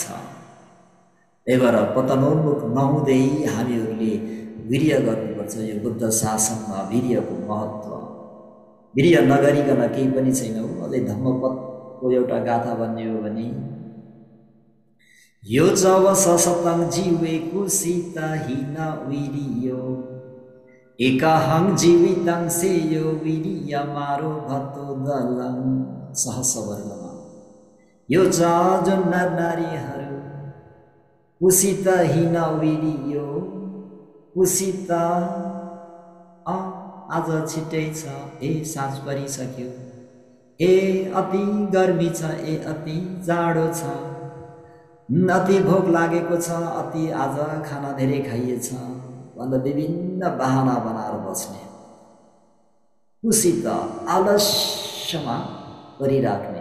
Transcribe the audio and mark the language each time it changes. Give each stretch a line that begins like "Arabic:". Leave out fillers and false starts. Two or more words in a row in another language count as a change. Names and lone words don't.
Nepali: त्यही भएर पतनोन्मुख नहुँदै हामीहरूले वीर्य गर्नुपर्छ। यो बुद्ध शासनमा वीर्यको महत्त्व, वीर्य नगरिकन केही पनि छैन हो। अझै धम्मपदको एउटा गाथा भन्ने हो भने
Pali: यो जब ससतङ जीवे कुसित हिन वीर्यो एकहं जीवितं सेयो वीर्य मारो भतो दलं।
Nepali: सहस्रवर्गमा यो जुन नर नारीहरू
Pali: कुसित हिन वीर्यो,
Nepali: कुसित आज छिट्टै छ, ए साँझ परिसक्यो, ए अति गर्मी छ, ए अति जाडो छ, अति भोक लागेको छ, अति आज खाना धेरै खाइएछ भन्दा विभिन्न बहाना बनाएर बस्ने, कुसित आलस्यमा गरिराख्ने।